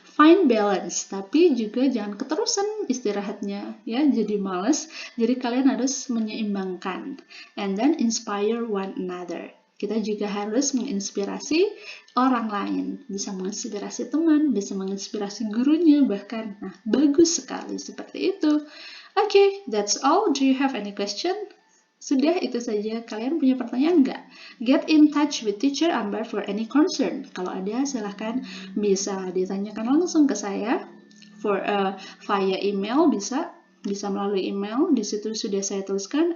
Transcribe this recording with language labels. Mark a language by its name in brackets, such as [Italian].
[English] Find balance, [Indonesian] tapi juga jangan keterusan istirahatnya ya, jadi males. Jadi kalian harus menyeimbangkan. [English] And then inspire one another. [Indonesian] Kita juga harus menginspirasi orang lain, bisa menginspirasi teman, bisa menginspirasi gurunya bahkan. Nah, bagus sekali seperti itu. [English] Okay, that's all. Do you have any question? [Indonesian] Sudah, itu saja. Kalian punya pertanyaan nggak? [English] Get in touch with Teacher Ambar for any concern. [Indonesian] Kalau ada, silahkan bisa ditanyakan langsung ke saya. Via email bisa melalui email. Di situ sudah saya tuliskan.